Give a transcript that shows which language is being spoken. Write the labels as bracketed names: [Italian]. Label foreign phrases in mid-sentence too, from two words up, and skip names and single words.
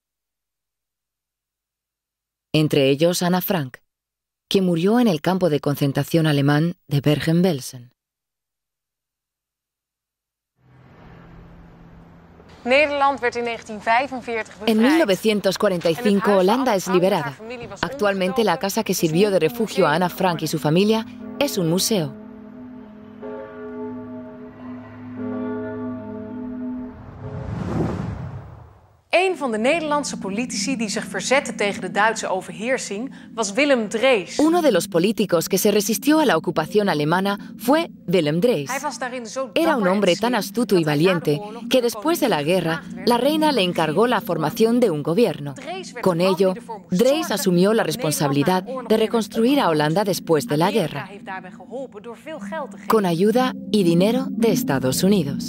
[Spanish] Entre ellos Anna Frank, que murió en el campo de concentración alemán de Bergen-Belsen. En 1945 Holanda es liberada. Actualmente la casa que sirvió de refugio a Anna Frank y su familia es un museo. [Dutch] Een van de Nederlandse politici die zich verzette tegen de Duitse overheersing was Willem Drees. [Spanish] Uno de los políticos que se resistió a la ocupación alemana fue Willem Drees. Era un hombre tan astuto y valiente que después de la guerra, la reina le encargó la formación de un gobierno. Con ello, Drees asumió la responsabilidad de reconstruir a Holanda después de la guerra, con ayuda y dinero de Estados Unidos.